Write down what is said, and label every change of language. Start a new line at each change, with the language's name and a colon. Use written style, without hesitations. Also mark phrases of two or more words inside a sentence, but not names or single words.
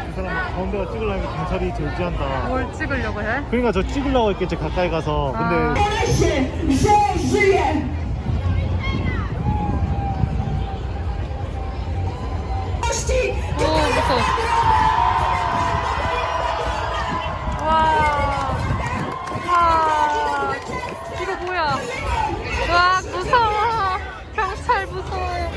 Korean: 이 사람 가운데가 찍으려면 경찰이 절제한다. 뭘 찍으려고 해? 그러니까 저 찍으려고 했겠지, 가까이 가서. 근데
Polish: Boję się, że żyje!
Korean: 오 무서워. 와 이거 뭐야? 와 무서워. 경찰 무서워.